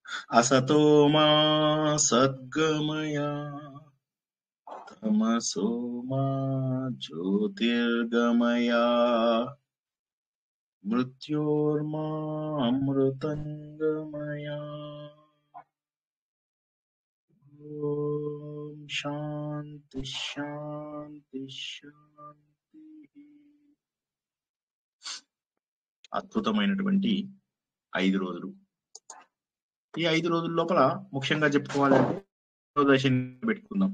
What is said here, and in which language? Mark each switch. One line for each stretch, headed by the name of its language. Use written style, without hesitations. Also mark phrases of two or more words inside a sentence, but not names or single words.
Sanskrit: असतो मा सद्गमय तमसो मा ज्योतिर्गमय मृत्योर्मा अमृतंगमय। ఓం శాంతి శాంతి శాంతి।
Telugu: అద్భుతమైనటువంటి 5 రోజులు. ఈ 5 రోజుల లోపల ముఖ్యంగా చెప్పుకోవాలంటే త్రయోదశిని పెట్టుకుందాం.